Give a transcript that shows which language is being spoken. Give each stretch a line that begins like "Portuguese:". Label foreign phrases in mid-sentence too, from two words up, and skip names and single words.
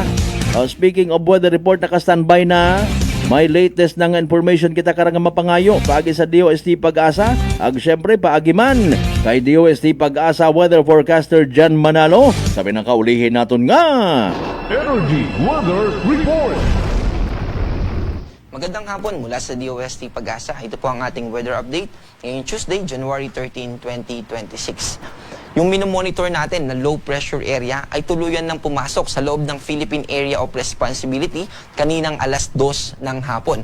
English: Speaking of weather report,
Hiligaynon: naka-standby na. May latest na nga information kita karang mapangayo paagi sa DOST Pag-asa. Ag syempre paagi man kay DOST Pag-asa weather forecaster Jan Manalo. Sabi nang kaulihin naton nga.
English: Energy Weather Report.
Filipino: Magandang hapon mula sa DOST Pag-asa. Ito po ang ating
English: weather update
Filipino: ngayong Tuesday, January 13, 2026. Yung minomonitor natin na
English: low pressure area
Filipino: ay tuluyan ng pumasok sa loob ng Philippine Area of Responsibility kaninang alas 2 ng hapon.